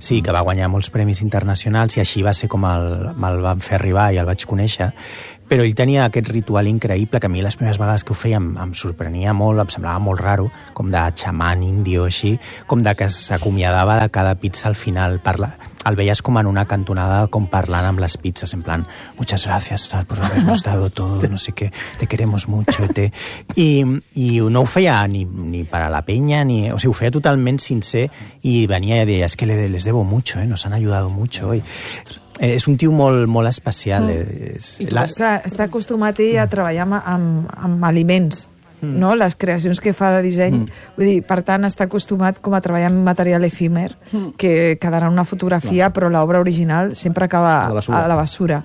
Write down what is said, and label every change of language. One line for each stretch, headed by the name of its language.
Catalan: Sí, que va guanyar molts premis internacionals, i així va ser com me'l van fer arribar i el vaig conèixer. Però ell tenia aquest ritual increïble que a mi les primeres vegades que ho feia em sorprenia molt, em semblava molt raro, com de xaman indio així, com de que s'acomiadava de cada pizza al final. El veies com en una cantonada, com parlant amb les pizzas, en plan,
Spanish: muchas gracias por haber gustado todo, no sé qué, te queremos mucho.
Catalan: I no ho feia ni per a la penya, ni, o sigui, ho feia totalment sincer, i venia i deia,
Spanish: es que les debo mucho, nos han ayudado mucho hoy.
Catalan: És un tio molt, molt especial. Està acostumat ell a treballar amb aliments, no? Les creacions que fa de disseny. Vull dir, per tant, està acostumat com a treballar amb material efímer, que quedarà en una fotografia, però l'obra original sempre acaba a la basura.